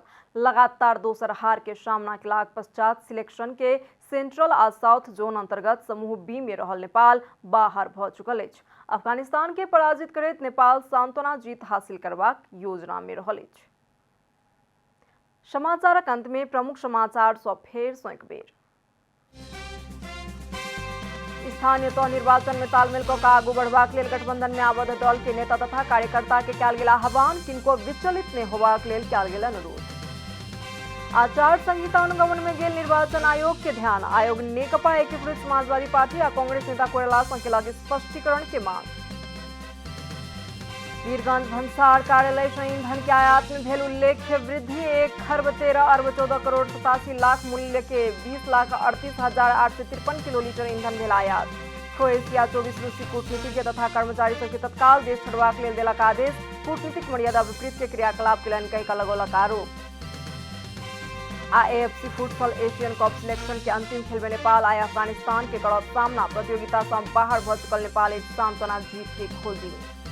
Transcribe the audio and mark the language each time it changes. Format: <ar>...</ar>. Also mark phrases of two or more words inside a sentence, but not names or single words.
<mai>लगातार दोसर हार के सामना केलाक पश्चात सिलेक्शन के सेंट्रल आ साउथ जोन अंतर्गत समूह बी में रहल नेपाल बाहर भ चुकल अछि। अफगानिस्तान के पराजित करैत नेपाल सांत्वना जीत हासिल करबाक योजना में रहल अछि। समाचारक अंत में प्रमुख समाचार सँ फेर सँ एक बेर। स्थानीय तह निर्वाचन में तालमेल कऽ आगू बढ़बाक लेल गठबंधन में आबद्ध दल के नेता तथा कार्यकर्ता के कयल गेल आह्वान, किनको विचलित नहि होबाक लेल कयल गेल अनुरोध। आचार संहिता अनुगमन में गेल निर्वाचन आयोग के ध्यान, आयोग नेकपा एकीकृत समाजवादी पार्टी आ कांग्रेस नेता कोइराला सँ केलक स्पष्टीकरण के मांग। वीरगंज भन्सार कार्यालय से ईंधन के आयात में भेल उल्लेख्य वृद्धि, 1,13 अरब 14 करोड़ 87 लाख मूल्य के 20,38,853 किलोलीटर ईंधन भेल आयात। क्रोएशिया 24 रूसी कूटनीतिज्ञ तथा कर्मचारी सबके तत्काल देश छोड़बाक लेल देलक आदेश, कूटनीतिक मर्यादा विपरीत के क्रियाकलाप केलनि कहि कऽ लगौलक आरोप। AFC फुटसॉल एशियन कप सिलेक्शन के अंतिम खेल में नेपाल आई अफगानिस्तान के करत सामना, प्रतियोगिता से बाहर भ चुकल नेपाल एक सांत्वना जीत के खोजी में।</mai>